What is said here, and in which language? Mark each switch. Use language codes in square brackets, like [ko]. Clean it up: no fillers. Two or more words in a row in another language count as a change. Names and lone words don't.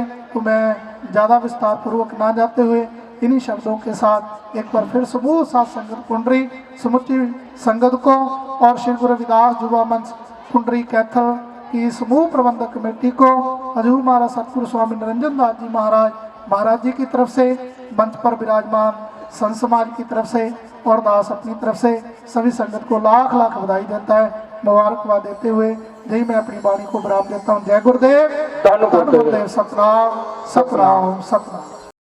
[hi] तो मैं ज़्यादा विस्तार पूर्वक ना जाते हुए इन्हीं शब्दों के साथ एक बार फिर समूह साथ संगत कुंडरी समूची संगत को और श्री गुरु रविदास युवा मंच कुंडरी कैथल की समूह प्रबंधक कमेटी को हजूर महाराज सतगुरु स्वामी निरंजन दास जी महाराज जी की तरफ से मंच पर विराजमान संत समाज की तरफ से और दास अपनी तरफ से सभी संगत को लाख लाख बधाई देता है, मुबारकबाद देते हुए यही मैं अपनी वाणी को विराम देता हूँ। जय गुरुदेव, धन गुरुदेव, सतनाम सतनाम सतनाम।